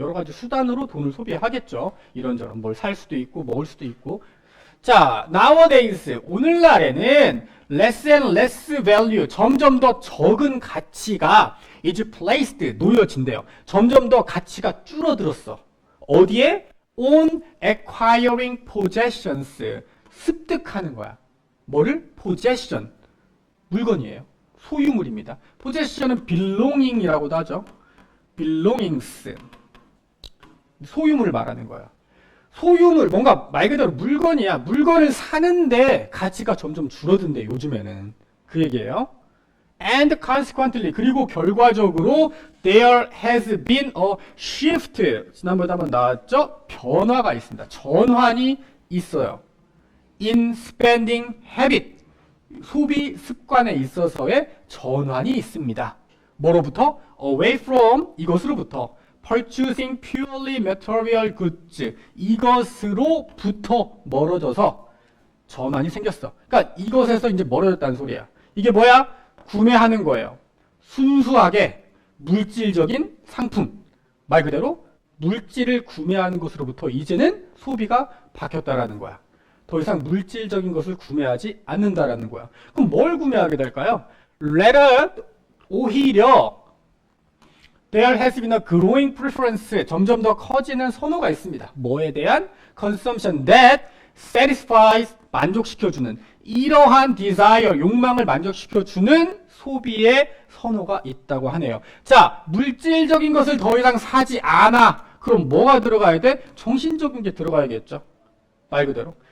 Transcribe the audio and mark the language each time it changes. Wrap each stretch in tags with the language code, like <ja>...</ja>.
<ko>여러 가지 수단으로 돈을 소비하겠죠. 이런저런 뭘 살 수도 있고 먹을 수도 있고. 자,</ko> <en>nowadays,</en> <ko>오늘날에는</ko> <en>less and less value,</en> <ko>점점 더 적은 가치가</ko> <en>is placed,</en> <ko>놓여진대요. 점점 더 가치가 줄어들었어. 어디에?</ko> <en>on acquiring possessions,</en> <ko>습득하는 거야. 뭐를? possession, 물건이에요. 소유물입니다. possession은 belonging이라고도 하죠. belongings, 소유물을 말하는 거야. 소유물, 뭔가 말 그대로 물건이야. 물건을 사는데 가치가 점점 줄어든대, 요즘에는. 그 얘기예요.</ko> <en>And consequently,</en> <ko>그리고 결과적으로</ko> <en>there has been a shift,</en> <ko>지난번에 한번 나왔죠? 변화가 있습니다. 전환이 있어요.</ko> <en>in spending habit,</en> <ko>소비 습관에 있어서의 전환이 있습니다. 뭐로부터?</ko> <en>away from,</en> <ko>이것으로부터.</ko> <en>purchasing purely material goods</en> <ko>이것으로부터 멀어져서 전환이 생겼어. 그러니까 이것에서 이제 멀어졌다는 소리야. 이게 뭐야? 구매하는 거예요. 순수하게 물질적인 상품. 말 그대로 물질을 구매하는 것으로부터 이제는 소비가 바뀌었다라는 거야. 더 이상 물질적인 것을 구매하지 않는다라는 거야. 그럼 뭘 구매하게 될까요?</ko> <en>Rather,</en> <ko>오히려</ko> <en>there has been a growing preference,</en> <ko>점점 더 커지는 선호가 있습니다. 뭐에 대한?</ko> <en>consumption that satisfies,</en> <ko>만족시켜주는 이러한</ko> <en>desire,</en> <ko>욕망을 만족시켜주는 소비의 선호가 있다고 하네요. 자, 물질적인 것을 더 이상 사지 않아. 그럼 뭐가 들어가야 돼? 정신적인 게 들어가야겠죠. 말 그대로.</ko>